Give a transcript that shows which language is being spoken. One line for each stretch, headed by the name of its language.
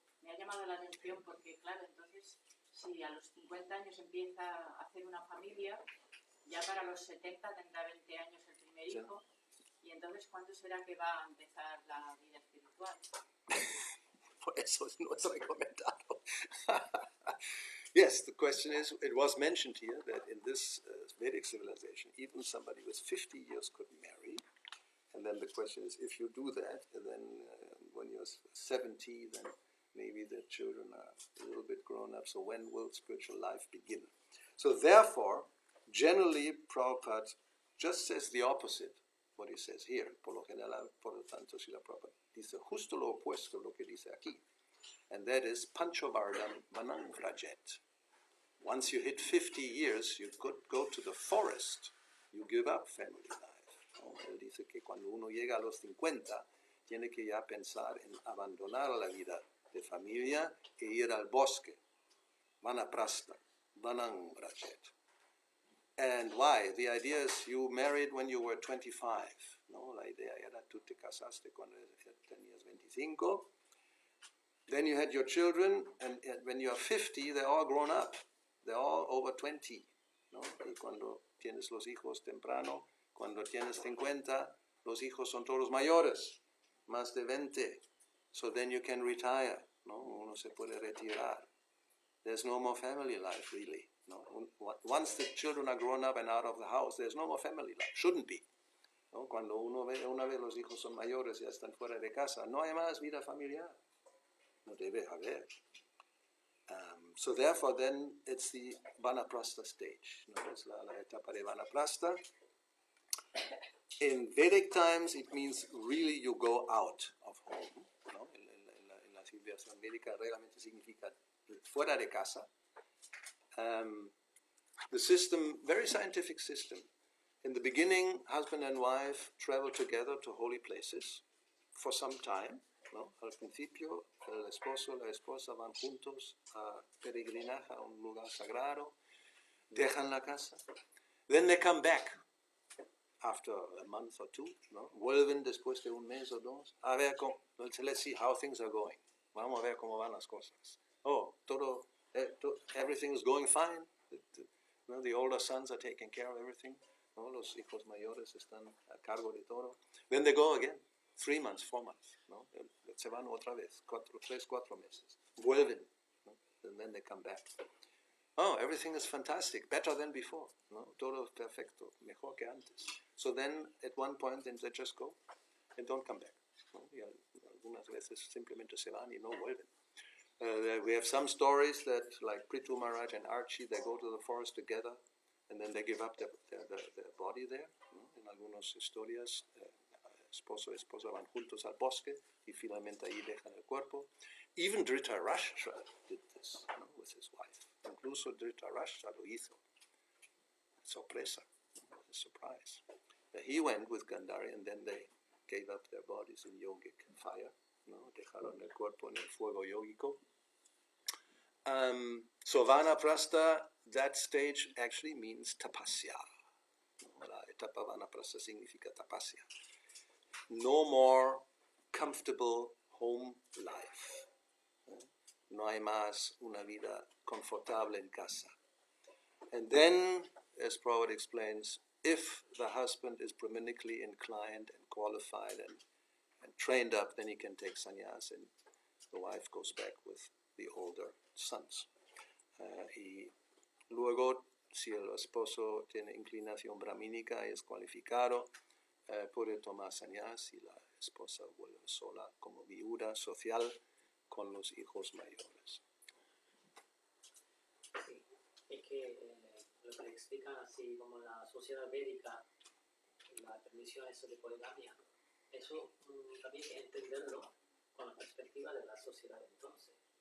Spanish: me ha llamado la atención porque, claro, entonces, si a los 50 años empieza a hacer una familia, ya para los 70 tendrá 20 años el primer hijo, y entonces, ¿cuándo será que va a empezar la vida espiritual? Por eso no es recomendado.
English: Yes, the question is, it was mentioned here that in this Vedic civilization, even somebody with 50 years could marry. And then the question is, if you do that, and then when you're 70, then maybe the children are a little bit grown up. So when will spiritual life begin? So therefore, generally, Prabhupada just says the opposite, what he says here.
Spanish: Por lo general, por lo tanto, Srila Prabhupada dice justo lo opuesto a lo que dice aquí.
English: And that is Panchavardam Vanam Vrajet. Once you hit 50 years, you could go to the forest. You give up family life. ¿No?
Spanish: Él dice que cuando uno llega a los 50, tiene que ya pensar en abandonar la vida de familia e ir al bosque.
English: Vanaprastha, Vanam Vrajet. And why? The idea is you married when you were 25.
Spanish: ¿No? La idea era tú te casaste cuando tenías 25.
English: Then you had your children, and when you are 50, they're all grown up. They're all over 20. ¿No?
Spanish: Y cuando tienes los hijos temprano, cuando tienes 50, los hijos son todos mayores, más de 20.
English: So then you can retire. ¿No?
Spanish: Uno se puede retirar.
English: There's no more family life, really. No? Once the children are grown up and out of the house, there's no more family life. Shouldn't be. ¿No?
Spanish: Cuando una vez los hijos son mayores y ya están fuera de casa, no hay más vida familiar. No debe haber.
English: So therefore, then it's the Vanaprastha stage. ¿No?
Spanish: Es la etapa de Vanaprastha.
English: In Vedic times, it means really you go out of home.
Spanish: ¿No? En la civilización védica realmente significa fuera de casa.
English: The system, very scientific system. In the beginning, husband and wife travel together to holy places for some time.
Spanish: ¿No? Al principio, el esposo y la esposa van juntos a peregrinaje a un lugar sagrado, dejan la casa.
English: Then they come back after a month or two.
Spanish: ¿No? Vuelven después de un mes o dos. A ver,
English: let's see how things are going.
Spanish: Vamos a ver cómo van las cosas.
English: Oh, everything is going fine. The older sons are taking care of everything.
Spanish: ¿No? Los hijos mayores están a cargo de todo.
English: Then they go again. 3 months, 4 months. ¿No?
Spanish: Se van otra vez. 3, 4 meses. Vuelven.
English: ¿No? And then they come back. Oh, everything is fantastic. Better than before.
Spanish: ¿No? Todo es perfecto. Mejor que antes.
English: So then, at one point, then they just go and don't come back.
Spanish: ¿No? Y algunas veces simplemente se van y no vuelven.
English: We have some stories that, like Prithu Maharaj and Archie, they go to the forest together and then they give up their body there.
Spanish: ¿No? En algunas historias, esposo y esposa van juntos al bosque y finalmente ahí dejan el cuerpo.
English: Even Dhritarashtra did this, ¿no? With his wife.
Spanish: Incluso Dhritarashtra lo hizo. Sorpresa, ¿no?
English: A surprise. He went with Gandhari and then they gave up their bodies in yogic fire.
Spanish: ¿No? Dejaron el cuerpo en el fuego yógico.
English: So Vanaprastha, that stage actually means tapasya. ¿No?
Spanish: La etapa Vanaprastha significa tapasya.
English: No more comfortable home life.
Spanish: No hay más una vida confortable en casa.
English: And then, as Prabhupada explains, if the husband is Brahmanically inclined and qualified and trained up, then he can take sannyas and the wife goes back with the older sons.
Spanish: Y luego, si el esposo tiene inclinación brahmínica y es cualificado, puede tomar sannyas y la esposa vuelve sola como viuda social con los hijos mayores. Sí, es que lo que explican así como la sociedad védica, la permisión eso de poligamia, eso también hay que entenderlo con la perspectiva de la sociedad de entonces.